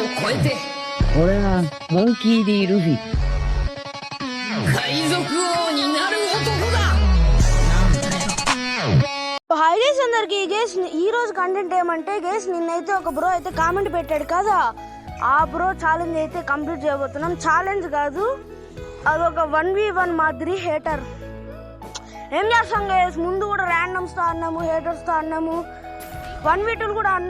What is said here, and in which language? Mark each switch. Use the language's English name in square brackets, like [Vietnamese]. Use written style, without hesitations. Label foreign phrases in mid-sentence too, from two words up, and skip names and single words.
[Japanese] 俺はモンキー D ルフィ。海賊王になる男だ。 [English] Hi guys [Telugu] అందరికి గైస్ ఈ రోజు కంటెంట్ ఏమంటే గైస్ నిన్నైతే ఒక బ్రో అయితే కామెంట్ పెట్టాడు కదా, ఆ [English] bro challenge [Telugu] అయితే కంప్లీట్ చేయబోతున్నాం. ఛాలెంజ్ కాదు, అదొక 1v1 మాదిరి. హేటర్ ఏం చేస్తాం గైస్, ముందు కూడా ర్యాండమ్స్తో ఆడినాము, హేటర్స్తో ఆడినాము, 1v2 కూడా ఆడినాం.